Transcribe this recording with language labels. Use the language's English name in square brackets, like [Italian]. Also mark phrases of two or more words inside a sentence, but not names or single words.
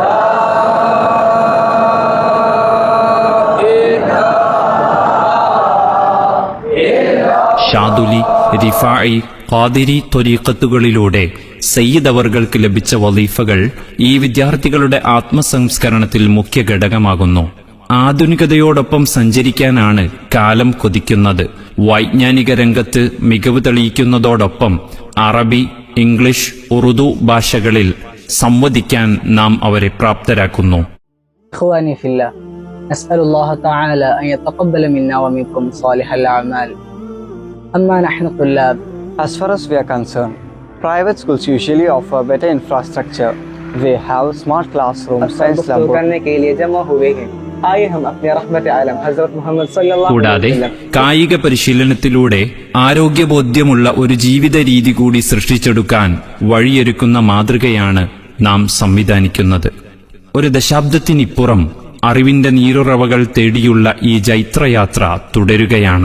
[Malayalam] ഷാദുലി, റിഫാഇ, ഖാദിരി ത്വരീഖത്തുകളിലൂടെ സയ്യിദ് അവർക്ക് ലഭിച്ച വളീഫകൾ ഈ വിദ്യാർത്ഥികളുടെ ആത്മസംസ്കരണത്തിൽ മുഖ്യ ഘടകമാകുന്നു. ആധുനികതയോടൊപ്പം സഞ്ചരിക്കാനാണ് കാലം കൊതിക്കുന്നത്. വൈജ്ഞാനിക രംഗത്ത് മികവ് തെളിയിക്കുന്നതോടൊപ്പം അറബി, ഇംഗ്ലീഷ്, ഉറുദു ഭാഷകളിൽ സംവദിക്കാൻ നാം അവരെ പ്രാപ്തരാക്കുന്നു. [Arabic] إخواني في الله نسأل الله تعالى أن يتقبل منا ومنكم صالح الأعمال. أما نحن طلاب. [English] As far as we are concerned, private schools usually offer better infrastructure. They have smart classrooms, science laboratories. [Hindi] करने के लिए जमा हुए हैं. आइए हम अपने रहमत आलम हजरत मोहम्मद सल्लल्लाहु [Malayalam] കൂടാതെ [Arabic] عليه وسلم [Malayalam] കായിക പരിശീലനത്തിലൂടെ ആരോഗ്യബോധ്യമുള്ള ഒരു ജീവിത രീതി കൂടി സൃഷ്ടിച്ചെടുക്കാൻ വഴിയൊരുക്കുന്ന മാതൃകയാണ് നാം സംവിധാനിക്കുന്നത്. ഒരു ദശാബ്ദത്തിനിപ്പുറം അറിവിന്റെ നീരുറവകൾ തേടിയുള്ള ഈ ജൈത്രയാത്ര തുടരുകയാണ്.